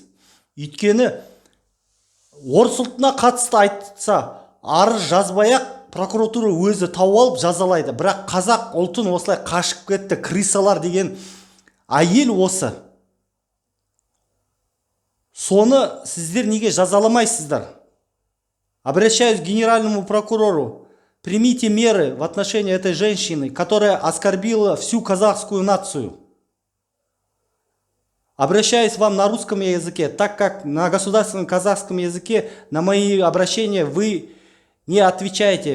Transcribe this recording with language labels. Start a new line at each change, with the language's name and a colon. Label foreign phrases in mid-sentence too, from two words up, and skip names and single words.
Kazakh: Өйткені орыс ұлтына қатысты айтса, арыз жазбай-ақ прокуратура өзі тауып алып жазалайды. Бірақ қазақ ұлтын осылай қашып кетті, крысалар деген әйел осы. Соны сіздер неге жазаламайсыздар?
Russian: Обращаюсь к генеральному прокурору. Примите меры в отношении этой женщины, которая оскорбила всю казахскую нацию. Обращаюсь вам на русском языке, так как на государственном казахском языке на мои обращения вы не отвечаете.